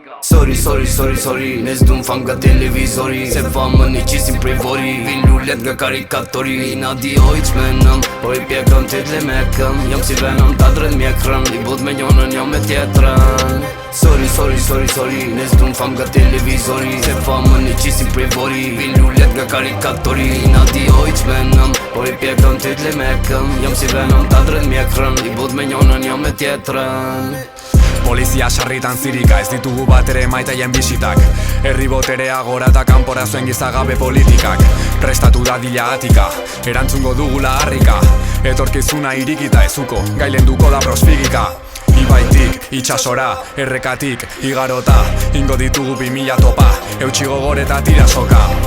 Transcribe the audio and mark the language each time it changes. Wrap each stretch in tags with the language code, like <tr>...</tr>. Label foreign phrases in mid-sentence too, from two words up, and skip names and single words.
<sq>Sorry Ne s'dun fam nga televizori Se famën e qisim prej vori Vin lullet nga karikatori Na di oj qmenëm Po i pjekëm të t'le mekëm Jom si venëm ta drët mjekrën I bot me njonën jom me tjetërën Sorry Ne s'dun fam nga televizori Se famën e qisim prej vori Vin lullet nga karikatori Na di oj qmenëm Po i pjekëm të t'le mekëm Jom si venëm ta drët mjekrën I bot me njonën jom me tjetërën</sq> <eu>Polizia xarritan zirika, ez ditugu bat ere maita jen bisitak Herri boterea gora eta kanpora zuen gizagabe politikak Prestatu dadila atika, erantzungo dugula harrika Etorkizuna irikita ezuko, gailenduko da prosfigika Ibaitik, itxasora, errekatik, igarota Ingo ditugu 2000 topa, eutxi gogor eta tirasoka</eu>